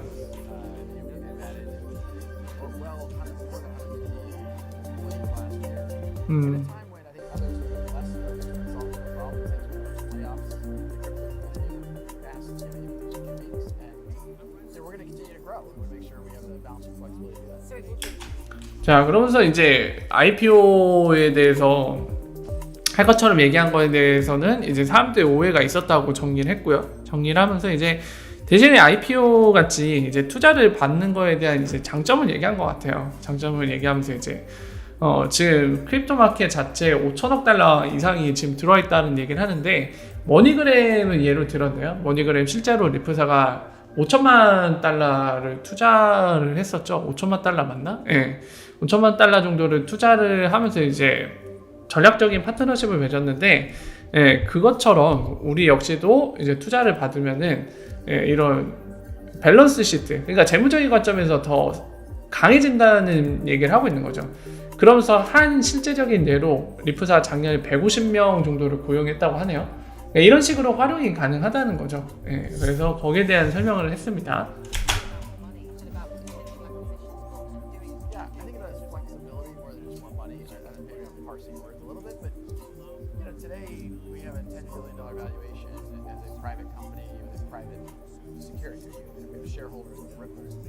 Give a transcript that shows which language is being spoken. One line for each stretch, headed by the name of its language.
English: we've added more than 150 employees last year. At a 음, time when I think others have been less focused on solving the problems such as layoffs, the crypto community, mass meetings, and so we're going to continue to grow. We want to make sure we have the balance sheet flexibility to do that. So it will be
Korean: 자, 그러면서 이제 IPO에 대해서 할 것처럼 얘기한 거에 대해서는 이제 사람들의 오해가 있었다고 정리를 했고요. 정리를 하면서 이제 대신에 IPO 같이 이제 투자를 받는 거에 대한 이제 장점을 얘기한 것 같아요. 장점을 얘기하면서 이제 지금 크립토 마켓 자체에 5천억 달러 이상이 지금 들어와 있다는 얘기를 하는데 머니그램을 예로 들었네요. 머니그램 실제로 리프사가 5천만 달러를 투자를 했었죠. 5천만 달러 맞나? 예. 5천만 달러 정도를 투자를 하면서 이제 전략적인 파트너십을 맺었는데, 예, 그것처럼 우리 역시도 이제 투자를 받으면은, 예, 이런 밸런스 시트, 그러니까 재무적인 관점에서 더 강해진다는 얘기를 하고 있는 거죠. 그러면서 한 실제적인 예로 리프사 작년에 150명 정도를 고용했다고 하네요. 이런 식으로 활용이 가능하다는 거죠. 예, 그래서 거기에 대한 설명을 했습니다.
English: money and about potential acquisitions and doing Yeah, I think it has flexibility more than just more money. Maybe I'm parsing words a little bit, but today we have a $10 billion valuation as a private company with a private security. We have shareholders in Ripple.